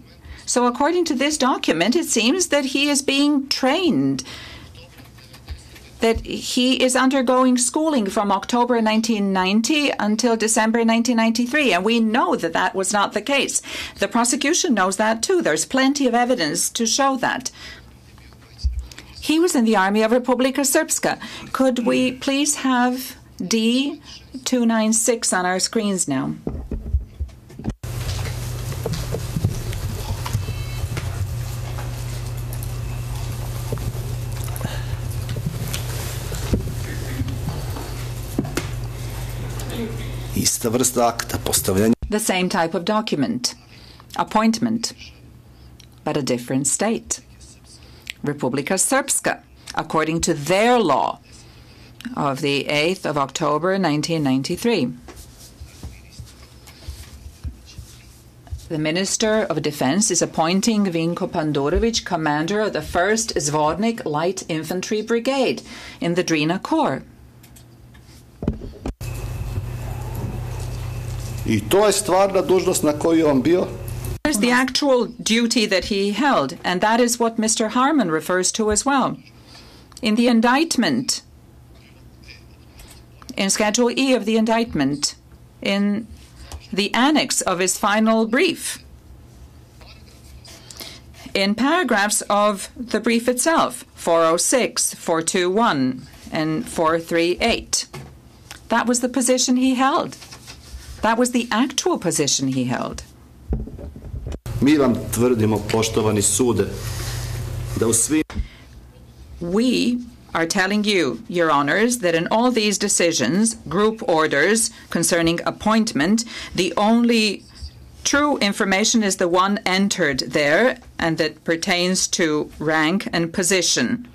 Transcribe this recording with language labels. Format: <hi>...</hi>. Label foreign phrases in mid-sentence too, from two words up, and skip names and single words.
<en>So according to this document, it seems that he is being trained, that he is undergoing schooling from October 1990 until December 1993. And we know that that was not the case. The prosecution knows that too. There's plenty of evidence to show that. He was in the Army of Republika Srpska. Could we please have D296 on our screens now?</en> <sr>Ista vrsta akta, postavljanje.</sr> <en>The same type of document, appointment, but a different state. Republika Srpska, according to their law of the 8th of October 1993. The Minister of Defense is appointing Vinko Pandorovic commander of the 1st Zvornik Light Infantry Brigade in the Drina Corps.</en> <sr>I to je stvarna dužnost na koju je on bio?</sr> <en>That is the actual duty that he held, and that is what Mr. Harman refers to as well. In the indictment, in Schedule E of the indictment, in the annex of his final brief, in paragraphs of the brief itself, 406, 421, and 438. That was the position he held. That was the actual position he held.</en> <sr>Mi vam tvrdimo, poštovani sude, da u svim...</sr> <en>We are telling you, Your Honors, that in all these decisions, group orders concerning appointment, the only true information is the one entered there, and that pertains to rank and position.</en>